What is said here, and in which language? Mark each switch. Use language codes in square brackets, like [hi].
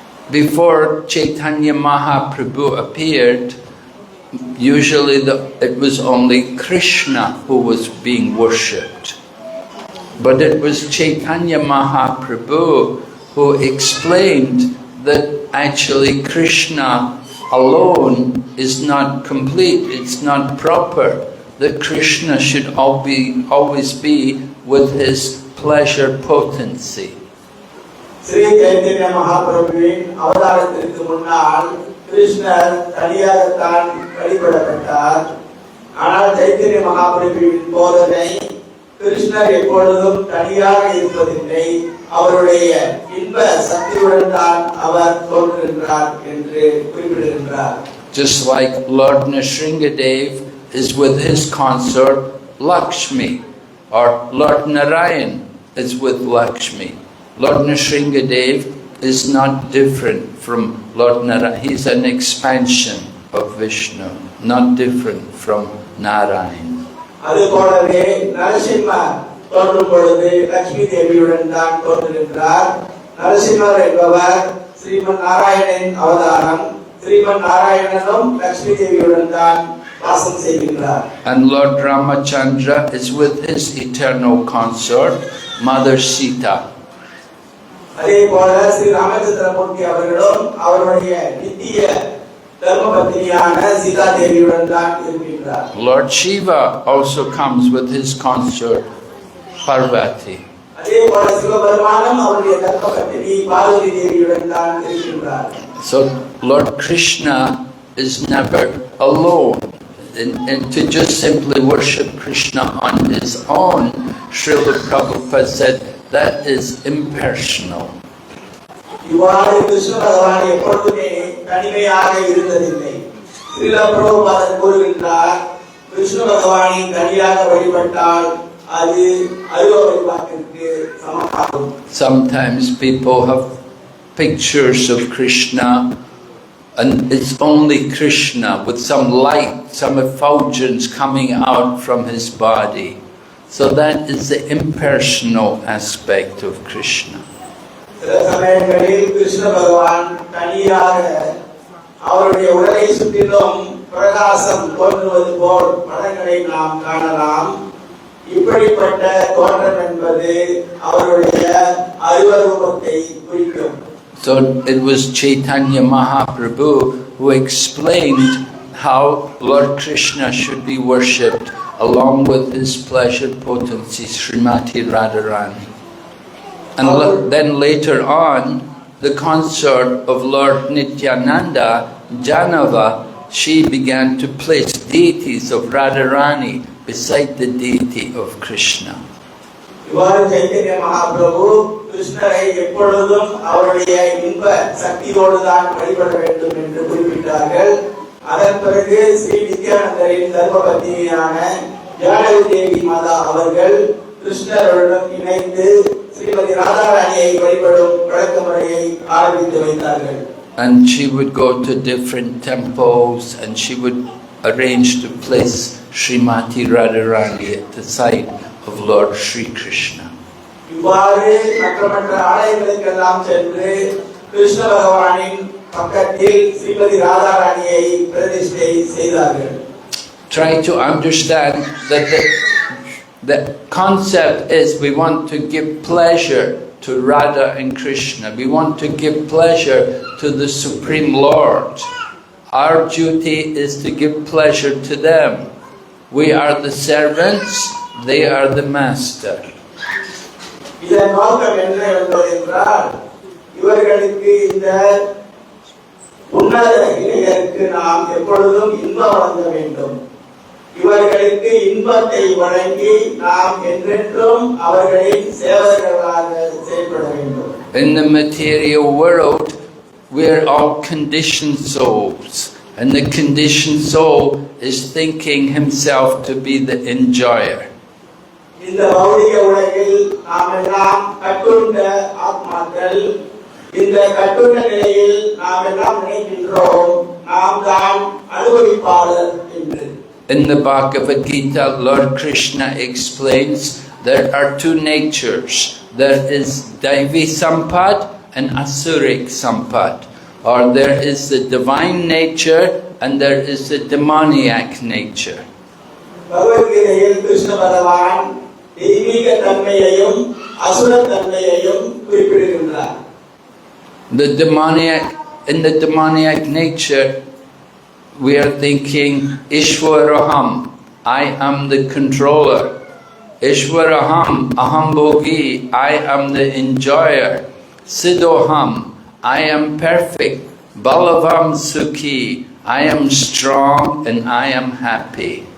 [en] Before Chaitanya Mahaprabhu appeared, usually it was only Krishna who was being worshipped. But it was Chaitanya Mahaprabhu who explained that actually Krishna alone is not complete, it's not proper. That Krishna should always be with his pleasure potency. [ta] Sri Chaitanya மகாபிரபுவின் அவதாரத்திற்கு முன்னால் கிருஷ்ணர் தனியாகத்தான் வழிபடப்பட்டார். ஆனால் சைத்தன்ய மகாபிரபுவின் போதனை கிருஷ்ணர் எப்பொழுதும் தனியாக இருப்பதில்லை, அவருடைய இன்ப சக்தியுடன் தான் அவர் தோன்றுகின்றார் என்று குறிப்பிடுகின்றார். [en] Just like Lord Nrsingadev is with his consort Lakshmi, or Lord Narayan is with Lakshmi. Lord Nrsingadev is not different from Lord Narayan. He's an expansion of Vishnu, not different from Narayan. [ta] அதுபோலவே நரசிம்மர் தோன்றும் பொழுது லட்சுமி தேவியுடன் தான் தோன்றுகின்றார். நரசிம்மர் என்பவர் ஸ்ரீமன் நாராயணனின் அவதாரம். ஸ்ரீமன் நாராயணனும் லட்சுமி தேவியுடன் தான் வாசம் செய்கின்றார். [en] And Lord Ramachandra is with his eternal consort, Mother Sita. [ta] அதே போல ஸ்ரீ ராமச்சந்திரமூர்த்தி அவர்களும் அவருடைய நித்திய தர்மபத்னியான சீதா தேவியுடன் தான் இருக்கின்றார். [en] Lord Shiva also comes with his consort Parvati. [ta] அதே போல சிவபெருமானும் அவருடைய தர்மபத்னி பார்வதி தேவியுடன் தான் இருக்கின்றார். [en] So Lord Krishna is never alone. And to just simply worship Krishna on his own, Srila Prabhupada said, that is impersonal. [ta] இவ்வாறு கிருஷ்ண பகவான் எப்பொழுதுமே தனிமையாக இருந்ததில்லை. ஸ்ரீல பிரபுபாதர் கூறுகின்றார், கிருஷ்ண பகவானை தனியாக வழிபட்டால் அது அருவ வழிபாட்டிற்கு சமமாகும். [en] Sometimes people have pictures of Krishna and it's only Krishna with some light, some effulgence coming out from his body. So that is the impersonal aspect of Krishna. [ta] சில சமயங்களில் கிருஷ்ண பகவான் தனியாக அவருடைய உடலை சுற்றிலும் பிரகாசம் தோன்றுவது போல் படங்களை நாம் காணலாம். இப்படிப்பட்ட தோற்றம் என்பது அவருடைய அருவரூபத்தை குறிக்கும். [en] So it was Chaitanya Mahaprabhu who explained how Lord Krishna should be worshipped along with his pleasure potency Srimati Radharani. And then later on, the consort of Lord Nityananda, Janava, she began to place deities of Radharani beside the deity of Krishna. [ta] இவ்வாறு சைத்தன்ய மகாபிரபு கிருஷ்ணரை எப்பொழுதும் அவருடைய இன்ப சக்தியோடு தான் வழிபட வேண்டும் என்று குறிப்பிட்டார்கள். அதன் பிறகு ஸ்ரீ நித்யானந்தரின் தர்மபத்னியான ஜானகி தேவி மாதா அவர்கள் கிருஷ்ணருடன் இணைந்து ஸ்ரீமதி ராதாராணியை வழிபடும் வழக்க முறையை ஆரம்பித்து வைத்தார்கள். [en] And she would go to different temples and she would arrange to place Srimati Radharani at the side of Lord Sri Krishna. [ta] இவ்வாறு மற்ற ஆலயங்களுக்கெல்லாம் சென்று கிருஷ்ண பகவானின் பக்கத்தில் ஸ்ரீமதி ராதாராணியை பிரதிஷ்டை செய்தார்கள். [en] Try to understand that the concept is we want to give pleasure to Radha and Krishna. We want to give pleasure to the Supreme Lord. Our duty is to give pleasure to them. We are the servants, they are the master. [ta] இதன் நோக்கம் என்ன என்பதென்றால் இவர்களுக்கு இந்த உன்னத இளைஞருக்கு நாம் எப்பொழுதும் இன்பம் வழங்க வேண்டும். இவர்களுக்கு இன்பத்தை வழங்கி நாம் என்றென்றும் அவர்களின் சேவகர்களாக செயல்பட வேண்டும். [en] In the material world, we are all conditioned souls. And the conditioned soul is thinking himself to be the enjoyer. [ta] இந்த பௌதிக உலகில் நாம் எல்லாம் கட்டுண்ட ஆத்மாக்கள். இந்த கட்டுண்ட நிலையில் நாம் எல்லாம் நினைக்கின்றோம் நாம் தான் அனுபவிப்பாளர் என்று. [en] In the Bhagavad Gita, Lord Krishna explains there are two natures. There is Daivi Sampad and Asuric Sampad. Or there is the divine nature and there is the demoniac nature. [ta] பகவத்கீதையில் கிருஷ்ண பகவான் தெய்வீக தன்மையையும் அசுர தன்மையையும் குறிப்பிடுகின்றார். [en] In the demoniac nature, we are thinking Ishwaraham, I am the controller. [sa] Ishwaraham, Aham Bhogi, [en] I am the enjoyer. [sa] Siddhoham, [en] I am perfect. [sa] Balavam Sukhi, [en] I am strong and I am happy.